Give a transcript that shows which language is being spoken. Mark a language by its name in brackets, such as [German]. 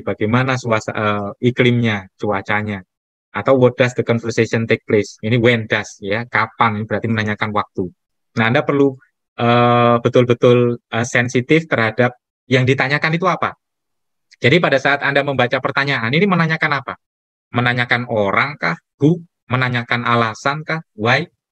[Indonesian] Bagaimana iklimnya, cuacanya? Atau [English] what does the conversation take place? [Indonesian] Ini [English] when does [Indonesian] ya, kapan? Ini berarti menanyakan waktu. Nah, Anda perlu betul-betul sensitif terhadap yang ditanyakan itu apa. Jadi pada saat Anda membaca pertanyaan, ini menanyakan apa? Menanyakan orang kah? Who? Menanyakan alasan kah? Why?